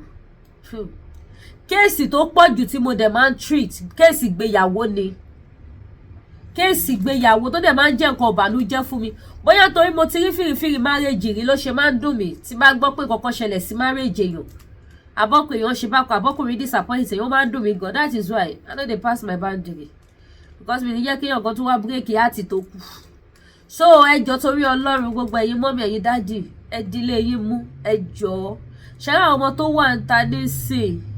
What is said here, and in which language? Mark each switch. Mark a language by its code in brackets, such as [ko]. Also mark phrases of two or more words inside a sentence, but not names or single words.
[yo] kéèsì tó pọ̀ jù tí mo dẹ̀ máa ń treat kéèsì ìgbéyàwó ni kéèsì ìgbéyàwó tó dẹ̀ máa ń jẹ́ nǹkan ìbànújẹ́ fún mi bóyá torí mo ti rí fìrìfìrì márèjì rí ló ṣe máa ń dùn mí tí bá gbọ́ pé kankan ṣẹlẹ̀ sí márèjì èèyàn abọ́kùnrin èèyàn ṣe bákan abọ́kùnrin disappoint èèyàn máa ń dùn mí gan [pcm] that is why I no dey pass my boundary because [yo] mi ní jẹ́ kéèyàn kan tún wá bírèkì àti tó kù so ẹjọ́ torí Ọlọ́run gbogbo ẹ̀yin mọ́mí ẹ̀yin dádì ẹ dílé yín mú ẹjọ́ ṣẹlẹ̀ àwọn ọmọ tó wà ń ta nísìn